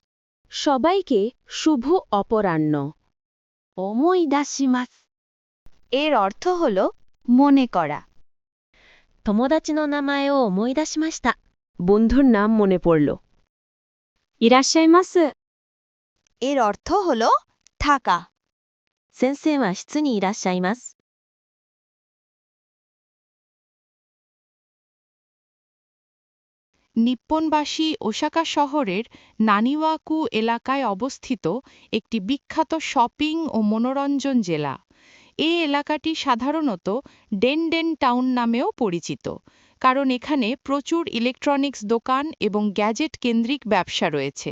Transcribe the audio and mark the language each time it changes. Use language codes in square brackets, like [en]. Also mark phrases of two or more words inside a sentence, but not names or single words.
[bn] সবাইকে শুভ অপরাহ্ন [ja] 思い出します。 [bn] এর অর্থ হল মনে করা [ja] 友達の名前を思い出しました。 [bn] বন্ধুর নাম মনে পড়ল [ja] いらっしゃいます。 [bn] এর অর্থ হল থাকা [ja] 先生は室にいらっしゃいます。 [bn] নিপ্পনবাসী ওসাকা শহরের নানিওয়াকু এলাকায় অবস্থিত একটি বিখ্যাত শপিং ও মনোরঞ্জন জেলা। এই এলাকাটি সাধারণত ডেনডেন টাউন নামেও পরিচিত, কারণ এখানে প্রচুর ইলেকট্রনিক্স দোকান এবং গ্যাজেট কেন্দ্রিক ব্যবসা রয়েছে।